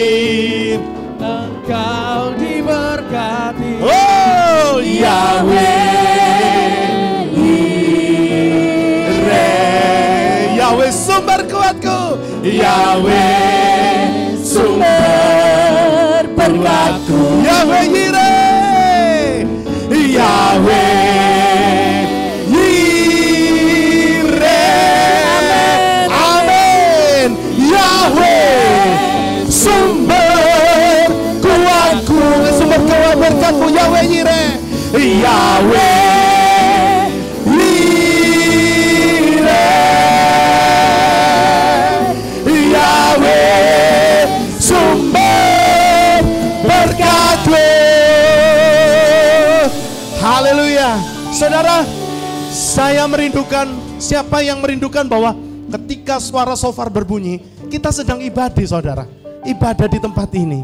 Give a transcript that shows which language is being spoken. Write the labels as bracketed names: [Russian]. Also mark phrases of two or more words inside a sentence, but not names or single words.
[Indonesian] Engkau diberkati. oh Yahweh, Yireh, Yahweh sumber kuatku, Yahweh sumber berkatku, Yahweh Yireh, Yahweh berkatmu Yahweh Yireh, Yahweh Yireh, Yahweh sumber berkatmu. Haleluya. Saudara, saya merindukan, siapa yang merindukan bahwa ketika suara shofar berbunyi, kita sedang ibadah saudara, ibadah di tempat ini.